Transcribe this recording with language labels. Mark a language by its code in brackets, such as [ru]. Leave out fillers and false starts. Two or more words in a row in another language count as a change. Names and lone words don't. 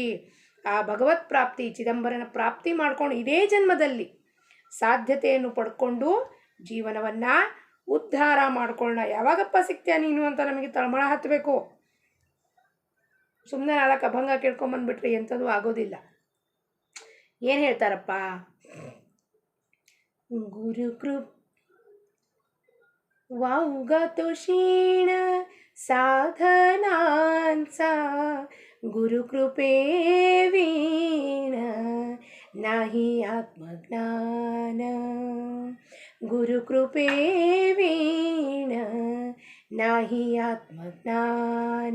[kn] ಆ ಭಗವತ್ ಪ್ರಾಪ್ತಿ ಚಿದಂಬರನ ಪ್ರಾಪ್ತಿ ಮಾಡ್ಕೊಂಡು ಇದೇ ಜನ್ಮದಲ್ಲಿ ಸಾಧ್ಯತೆಯನ್ನು ಪಡ್ಕೊಂಡು ಜೀವನವನ್ನು ಉದ್ಧಾರ ಮಾಡ್ಕೊಳ್ಳೋಣ. ಯಾವಾಗಪ್ಪ ಸಿಗ್ತೀಯ ನೀನು ಅಂತ ನಮಗೆ ತಳಮಳ ಹತ್ತಬೇಕು. ಸುಮ್ಮನೆ 4 ಅಭಂಗ ಕೇಳ್ಕೊಂಬಂದ್ಬಿಟ್ರೆ ಎಂಥದ್ದು ಆಗೋದಿಲ್ಲ. ಏನು ಹೇಳ್ತಾರಪ್ಪ? [mr] ಗುರುಕೃಪ್ वाऊगातो क्षीण साधनांचा गुरुकृपे वीण नाही आत्मज्ञान. गुरुकृपे वीण नाही आत्मज्ञान.